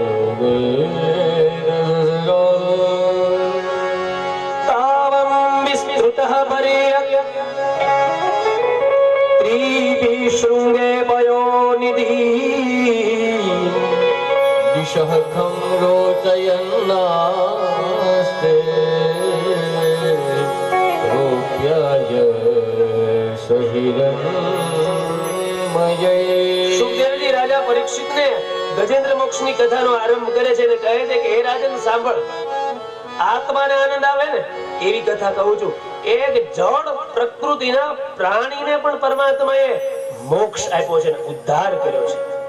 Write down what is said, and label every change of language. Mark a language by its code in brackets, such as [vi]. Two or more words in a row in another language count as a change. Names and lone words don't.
[sa] तावं विस्तृतः परेय त्रिभिशृङ्गे पयोनिधि दिशः खं रोचयन्नास्ते रोप्याय सहिरन्मये [gu] સુખદેવજી રાજા પરીક્ષિતને ગજેન્દ્ર મોક્ષની કથાનો આરંભ કરે છે અને કહે છે કે હે રાજન સાંભળ, આત્માને આનંદ આવે ને એવી કથા કહું છું. એક જળ પ્રકૃતિના પ્રાણીને પણ પરમાત્માએ મોક્ષ આપ્યો છે, ઉદ્ધાર કર્યો છે.